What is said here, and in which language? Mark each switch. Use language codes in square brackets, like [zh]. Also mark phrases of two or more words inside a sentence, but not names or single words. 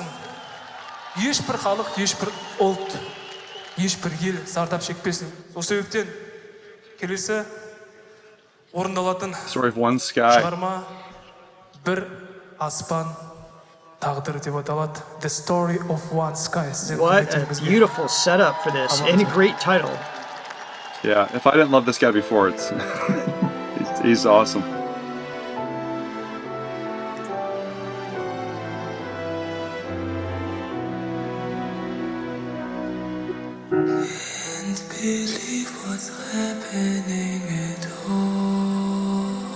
[kk] Ешбір халық, ешбір ұлт, ешбір ел зардап шекпесін. Сол себептен келесі орындалатын шығарма бір аспан тағдыр деп аталады. [en] The Story of One Sky. What a beautiful setup for this, and a great title. Yeah, if I didn't love this guy before, it's he's awesome. Can't believe what's happening at all.